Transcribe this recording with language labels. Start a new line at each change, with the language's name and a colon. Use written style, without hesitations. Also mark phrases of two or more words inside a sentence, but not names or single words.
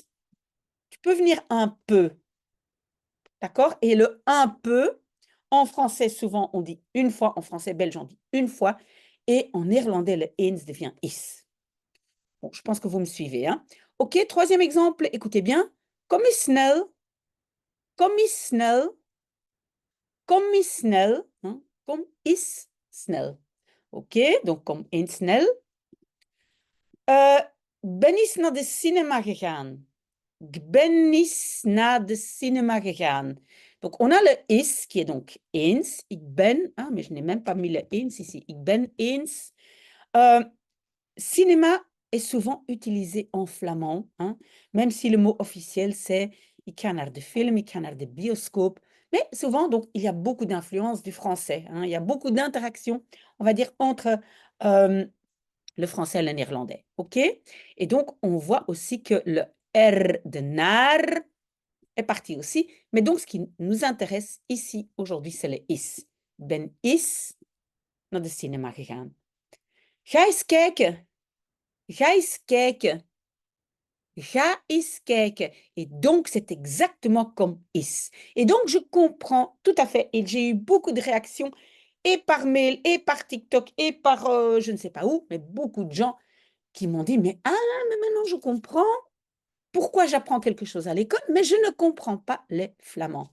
French: Tu peux venir un peu, d'accord? Et le un peu, en français, souvent, on dit une fois, en français belge, on dit une fois, et en néerlandais, le eens devient is. Bon, je pense que vous me suivez, hein. OK, troisième exemple, écoutez bien.
Dutch: Kom eens snel, kom eens snel, kom eens snel, hein. Kom eens snel.
French: OK, donc
Dutch: kom eens snel. Ben eens naar de cinema gegaan. Ik ben eens naar de cinema gegaan.
French: Donc, on a le is qui est donc eens.
Dutch: Ik ben,
French: ah, mais je n'ai même pas mis le eens ici.
Dutch: Ik ben eens.
French: Cinéma est souvent utilisé en flamand, hein, même si le mot officiel c'est
Dutch: ik ga naar de film, ik ga naar de bioscoop.
French: Mais souvent, donc, il y a beaucoup d'influence du français, hein, il y a beaucoup d'interactions, on va dire, entre le français et le néerlandais. OK? Et donc, on voit aussi que le R de naar est parti aussi. Mais donc, ce qui nous intéresse ici aujourd'hui, c'est le is.
Dutch: Ben is naar de cinema gegaan. Ga eens kijken. Ga eens kijken. Ga eens kijken.
French: Et donc, c'est exactement comme is. Et donc, je comprends tout à fait. Et j'ai eu beaucoup de réactions, et par mail, et par TikTok, et par je ne sais pas où, mais beaucoup de gens qui m'ont dit, mais ah, mais maintenant je comprends pourquoi j'apprends quelque chose à l'école, mais je ne comprends pas les flamands.